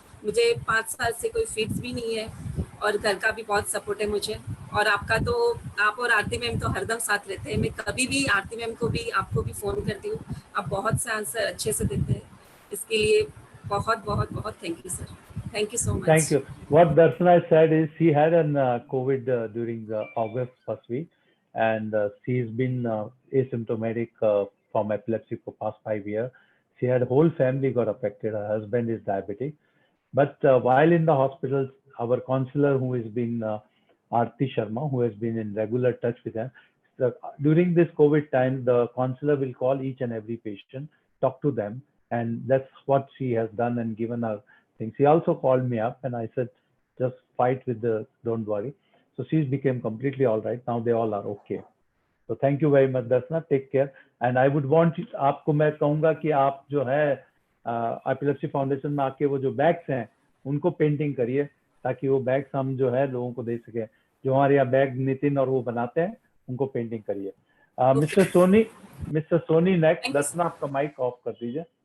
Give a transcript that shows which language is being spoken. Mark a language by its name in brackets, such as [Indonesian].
[Hindi] मुझे 5 साल से कोई फिट्स भी नहीं है और घर का भी बहुत सपोर्ट है मुझे। और आपका तो आप और आरती मैम तो हरदम साथ रहते हैं। मैं कभी भी आरती मैम को भी आपको भी फ़ोन करती हूँ, आप बहुत से आंसर अच्छे से देते हैं। इसके लिए बहुत बहुत बहुत thank you sir. [English] Thank you so much. Thank you. What Darshana said is she had an COVID during the August first week, and she's been asymptomatic from epilepsy for past 5 years. She had whole family got affected. Her husband is diabetic, but while in the hospitals, our counselor who has been Aarti Sharma, who has been in regular touch with them, during this COVID time, the counselor will call each and every patient, talk to them, And that's what she has done and given her things. She also called me up and I said, just fight with don't worry. So she's became completely all right. Now they all are okay. So thank you very much, Dasna. Take care. And I would want [Hindi] आपको मैं कहूँगा कि आप जो है epilepsy foundation में आके वो जो बैग्स हैं उनको पेंटिंग करिए ताकि वो बैग्स हम जो है लोगों को दे सके. जो हमारे यहाँ बैग नितिन और वो बनाते हैं उनको पेंटिंग करिए. Mister Soni next. दसना आपका माइक ऑफ कर दीजिए.